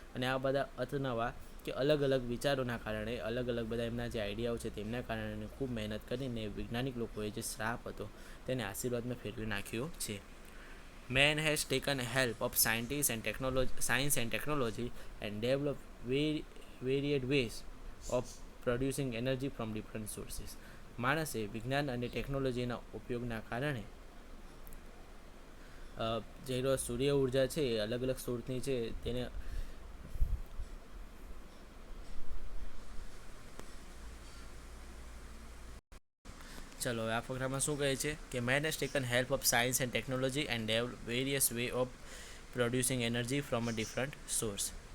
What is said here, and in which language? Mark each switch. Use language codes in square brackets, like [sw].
[gu] અને આ બધા અતનવા કે અલગ અલગ વિચારોના કારણે, અલગ અલગ બધા એમના જે આઈડિયાઓ છે તેમના કારણે ખૂબ મહેનત કરીને વૈજ્ઞાનિક લોકોએ જે શ્રાપ હતો તેને આશીર્વાદમાં ફેરવી નાખ્યો છે. [en] Man has taken help of science and technology and developed varied ways of producing energy from different sources. [gu] માણસે વિજ્ઞાન અને ટેકનોલોજીના ઉપયોગના કારણે જે સૂર્ય ઉર્જા છે એ અલગ અલગ સ્ત્રોતની છે તેને ચલો આ ફકરામાં શું કહે છે કે [en] Man has taken help of science and technology and develop various way of producing energy from a different source.